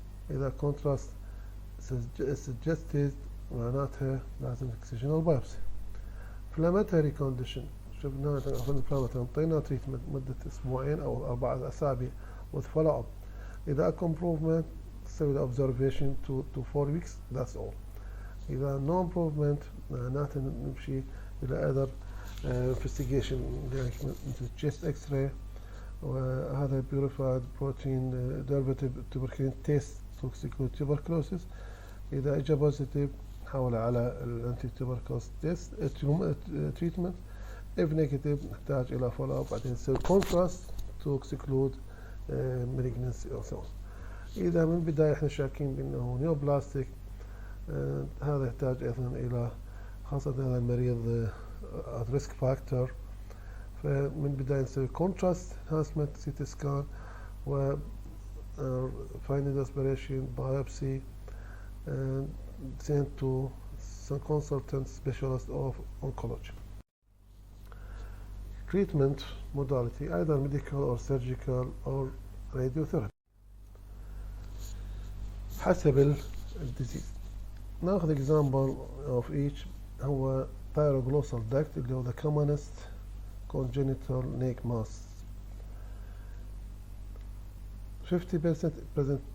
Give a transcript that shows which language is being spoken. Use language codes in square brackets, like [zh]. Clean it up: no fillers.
[ar] إذا [en] contrast suggested [ar] معناتها لازم [en] excisional biopsy. inflammatory condition [ar] شفنا inflammatory انطينا تريتمنت مدة أسبوعين أو 4 أسابيع [en] with follow up. [ar] إذا اكو [en] improvement [ar] تسوي [en] observation to 4 weeks that's all. [ar] إذا [en] no improvement [ar] معناته نمشي إلى [en] other investigation [ar] مثل [en] chest x-ray [ar] وهذا [en] purified protein derivative tuberculin test to exclude tuberculosis. [ar] إذا إجا [en] positive [ar] نحاول على الانتي [en] tuberculosis test treatment. if negative [ar] نحتاج إلى [en] follow up [ar] بعدين نسوي [en] contrast to exclude malignancy or so on. [ar] إذا من البداية إحنا شاكين بأنه نيوبلاستيك هذا يحتاج أيضا إلى خاصة هذا المريض [en] risk factor، [ar] فمن البداية نسوي [en] contrast enhancement CT scan و final aspiration biopsy sent to some consultant specialist of oncology. treatment modality either medical or surgical or radiotherapy [ar] حسب الديزيز. ناخذ [en] example of each. هو thyroglossal duct [ar] اللي هو [en] the commonest congenital neck mass. 50% present